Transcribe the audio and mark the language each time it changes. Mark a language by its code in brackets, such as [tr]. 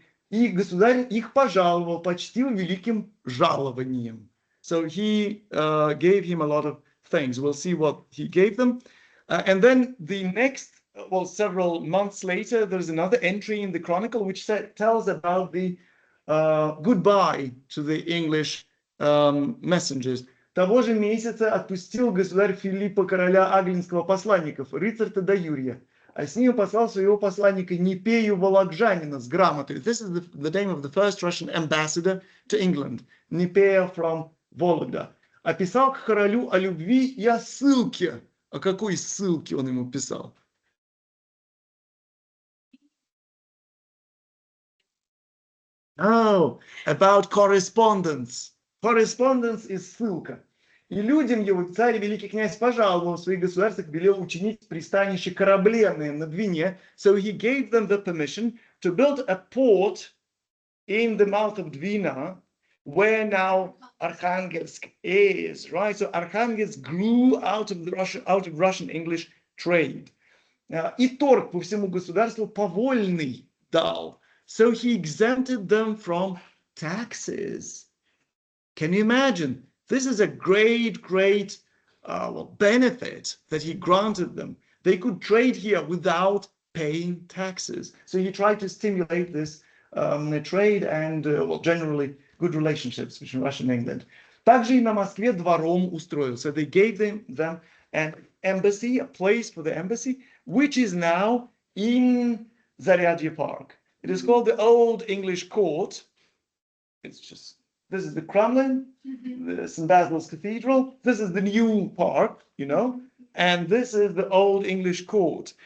[ru] И государь их пожаловал, почтил великим жалованием. [en] So he gave him a lot of things. We'll see what he gave them. And then the next, well, several months later, there's another entry in the Chronicle which tells about the goodbye to the English messengers. [ru] Того же месяца отпустил государь Филиппа, короля Аглинского, посланников, рыцаря до Юрия, а с ним послал своего посланника Непею Вологжанина с грамотой. [en] This is the name of the first Russian ambassador to England, Непея from Vologda. [ru] Описал к королю о любви и о ссылке. О какой ссылке он ему писал? [en] Oh, about correspondence. Correspondence is ссылка. [ru] И людям его царь великий князь пожаловал в своих государствах, велел учинить пристанище корабленное на Двине. [en] So he gave them the permission to build a port in the mouth of Dvina, where now Arkhangelsk is, right? So Arkhangelsk grew out of Russian English trade. [ru] И торг по всему государству повольный дал. [en] So he exempted them from taxes. Can you imagine? This is a great benefit that he granted them. They could trade here without paying taxes. So he tried to stimulate this trade and, generally good relationships between Russia and England. [ru] Также и на Москве двором устроил. [en] So they gave them an embassy, a place for the embassy, which is now in Zaryadye Park. It is called the Old English Court. It's just, this is the Kremlin, the St. Basil's Cathedral. This is the new park, you know, and this is the Old English Court.